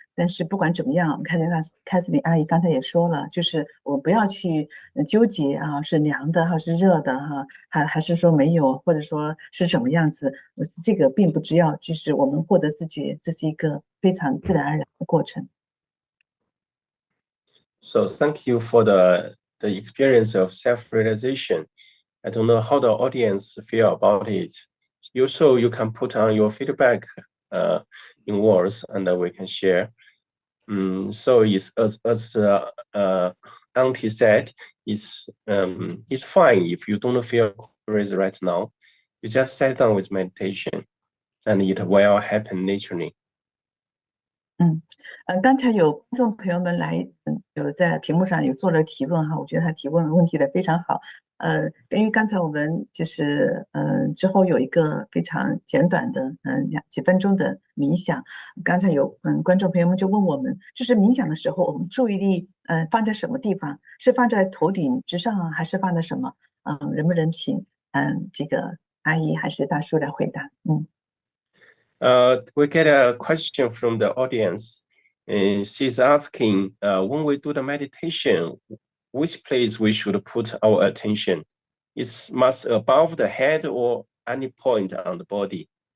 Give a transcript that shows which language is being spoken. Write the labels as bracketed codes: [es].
[zh] 但是不管怎么样，我们看见Catherine 阿姨刚才也说了，就是我们不要去纠结啊，是凉的还是热的哈，还是说没有，或者说是什么样子，这个并不重要，就是我们获得自觉，这是一个非常自然而然的过程。 [en] So thank you for the experience of self-realization. I don't know how the audience feel about it. Also, you can put on your feedback in words, and we can share. So it's as Auntie said, it's fine if you don't feel curious right now. You just sit down with meditation, and it will happen naturally. [zh] 刚才有观众朋友们来，有在屏幕上有做了提问哈，我觉得他提问问题的非常好。因为刚才我们就是之后有一个非常简短的几分钟的冥想，刚才有观众朋友们就问我们，就是冥想的时候，我们注意力放在什么地方？是放在头顶之上啊，还是放在什么？能不能请这个阿姨还是大叔来回答？ [en] We get a question from the audience. She's asking, when we do the meditation, which place we should put our attention? It's must above the head or any point on the body?